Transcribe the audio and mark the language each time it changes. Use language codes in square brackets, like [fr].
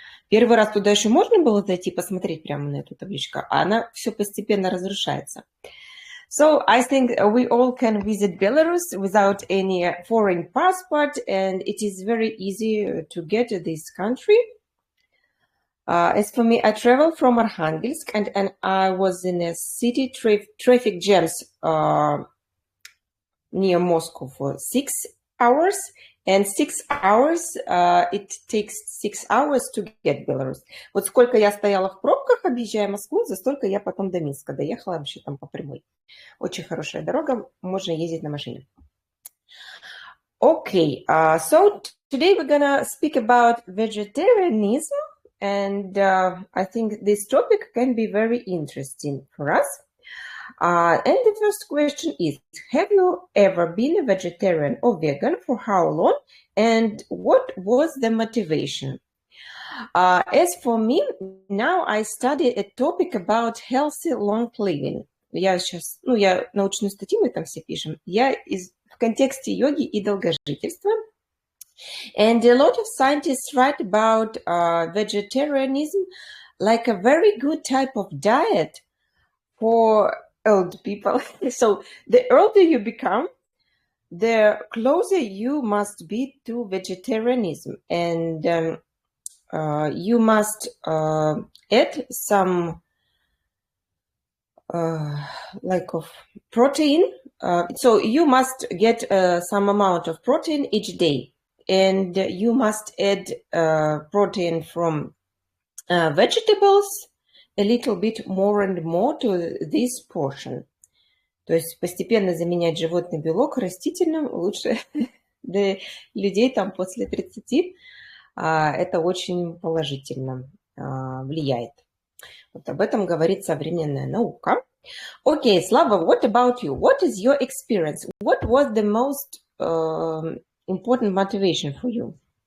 [ru] Первый раз туда еще можно было зайти посмотреть прямо на эту табличку, а она все постепенно разрушается. [en] So I think we all can visit Belarus without any foreign passport, and it is very easy to get to this country. As for me, I traveled from Arkhangelsk, and I was in a city traffic jams near Moscow for 6 hours, and 6 hours, it takes 6 hours to get Belarus. [ru] Вот сколько я стояла в пробках, объезжая Москву, за столько я потом до Минска доехала, вообще там по прямой. Очень хорошая дорога, можно ездить на машине. [en] Okay, so today we're gonna speak about vegetarianism, and I think this topic can be very interesting for us. And the first question is, have you ever been a vegetarian or vegan? For how long? And what was the motivation? As for me, now I study a topic about healthy long living. [ru] Я научную статью, мы там все пишем. В контексте йоги и долгожительства. [en] And a lot of scientists write about vegetarianism like a very good type of diet for old people. So the older you become, the closer you must be to vegetarianism, and you must add some like of protein. So you must get some amount of protein each day, and you must add protein from vegetables a little bit more and more to this portion. [ru] То есть постепенно заменять животный белок растительным лучше для людей там после 30. Это очень положительно влияет. Вот об этом говорит современная наука. [en] Okay, Slava, what about you? What is your experience? What was the most important motivation for you?